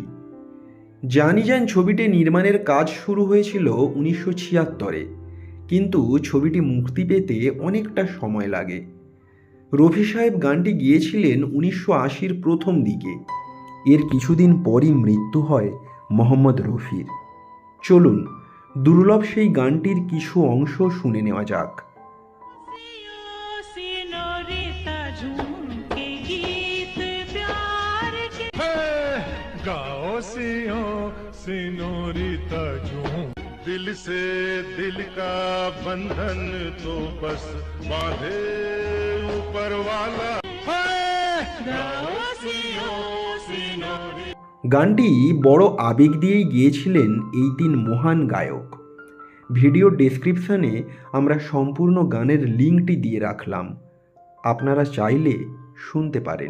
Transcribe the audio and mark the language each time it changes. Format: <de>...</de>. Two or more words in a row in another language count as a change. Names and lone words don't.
<bn>জানি জান ছবিটি নির্মাণের কাজ শুরু হয়েছিল 1976-এ, কিন্তু ছবিটি মুক্তি পেতে অনেকটা সময় লাগে। রফি সাহেব গানটি গিয়েছিলেন 1980-র প্রথম দিকে। এর কিছুদিন পরই মৃত্যু হয় মোহাম্মদ রফির। চলুন দুর্লভ সেই গানটির কিছু অংশ শুনে নেওয়া যাক।</bn> <hi>सिनोरिता झूम दिल से दिल का बंधन तो बस बांधे ऊपर वाला।</hi> <bn>গানটি বড় আবেগ দিয়েই গিয়েছিলেন এই 3 মহান গায়ক। ভিডিও ডেসক্রিপশনে আমরা সম্পূর্ণ গানের লিঙ্কটি দিয়ে রাখলাম, আপনারা চাইলে শুনতে পারেন।</bn>